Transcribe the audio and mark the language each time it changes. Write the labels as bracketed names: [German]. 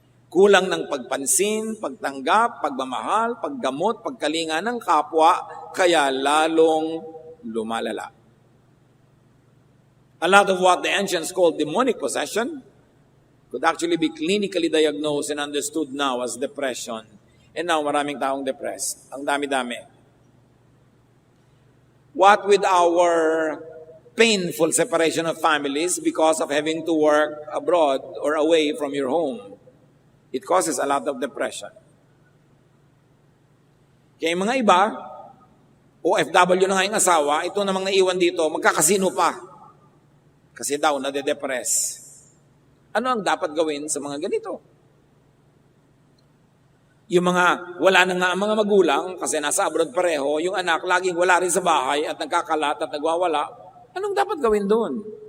[Filipino] Kulang ng pagpansin, pagtanggap, pagmamahal, paggamot, pagkalinga ng kapwa, kaya lalong lumalala. [English] A lot of what the ancients called demonic possession could actually be clinically diagnosed and understood now as depression. And now, [Filipino] maraming taong depressed. Ang dami-dami. [English] What with our painful separation of families because of having to work abroad or away from your home? It causes a lot of depression. [Filipino] Kaya yung mga iba, OFW na nga yung asawa, ito namang naiwan dito, magkakasino pa. Kasi daw, nade-depress. Ano ang dapat gawin sa mga ganito? Yung mga wala na nga ang mga magulang, kasi nasa abroad pareho, yung anak laging wala rin sa bahay at nagkakalat at nagwawala, anong dapat gawin doon?